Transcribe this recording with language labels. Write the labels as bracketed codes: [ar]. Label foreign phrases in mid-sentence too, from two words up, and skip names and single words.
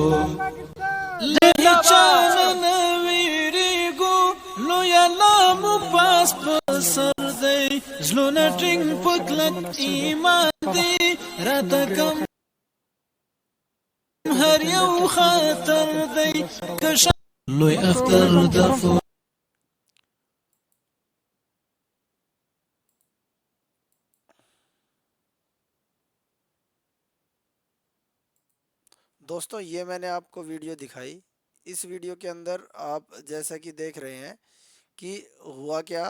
[ps] له چانه نویریګو لوی الله مو پاس په سر دی زلونه ټینګ پکلک ایمان دی راته کم هر یو خطر دی کش لوی اختر د [ur] دوستو، یہ میں نے آپ کو ویڈیو دکھائی. اس ویڈیو کے اندر آپ جیسا کہ دیکھ رہے ہیں کہ ہوا کیا.